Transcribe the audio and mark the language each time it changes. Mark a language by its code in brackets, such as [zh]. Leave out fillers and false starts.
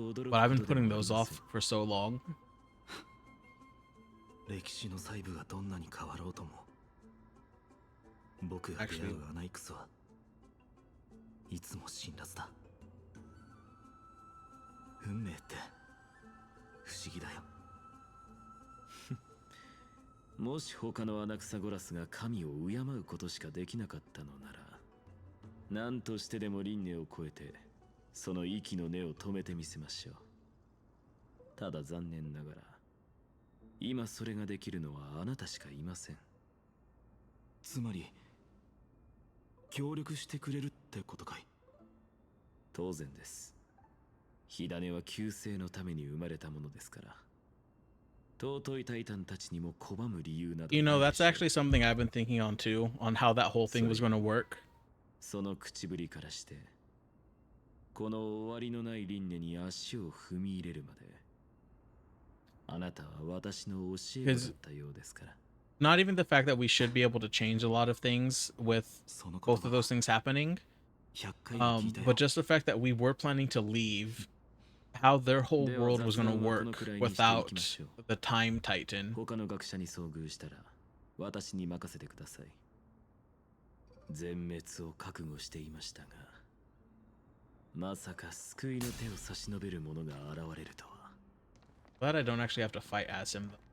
[en] But I've been putting those off for so long. [ja] 歴史の細部がどんなに変わろうとも、僕が出会うアナイクスはいつも辛辣だ。運命って不思議だよ。もし他のアナクサゴラスが神を敬うことしかできなかったのなら、何としてでも輪廻を超えてその息の根を止めてみせましょう。ただ残念ながら今それができるのはあなたしかいません。つまり協力してくれるってことかい。当然です。火種は救世のために生まれたものですから。尊いタイタンたちにも拒む理由など。 [en] You know, that's actually something I've been thinking on too, on how that whole thing was going to work. [ja] その口ぶりからして、この終わりのない輪廻に足を踏み入れるまで、あなたは私の教え子だったようですから。 [en] Not even the fact that we should be able to change a lot of things with both of those things happening, but just the fact that we were planning to leave, how their whole world was going to work without the Time Titan. [ja] 他の学者に遭遇したら私に任せてください。全滅を覚悟していましたが、まさか救いの手を差し伸べる者が現れるとは。 [en] Glad I don't actually have to fight as him.